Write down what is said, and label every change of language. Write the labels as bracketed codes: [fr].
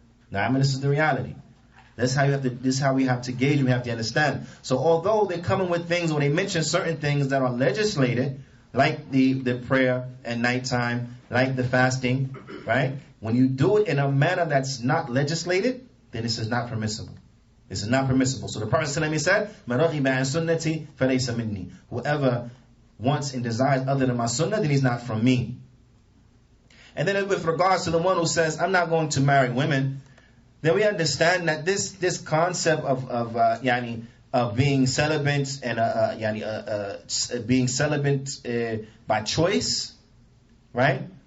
[en] Now, this is the reality. This is how we have to gauge, we have to understand. So although they're coming with things, or they mention certain things that are legislated, like the prayer at nighttime, like the fasting, right? When you do it in a manner that's not legislated, then this is not permissible. This is not permissible. So the Prophet ﷺ said, [ar] مَنْ رَغِبَ عَنْ سُنَّتِي فَلَيْسَ مِنِّي. [en] Whoever wants and desires other than my sunnah, then he's not from me. And then with regards to the one who says, I'm not going to marry women, then we understand that this concept of being celibate and being celibate by choice, right?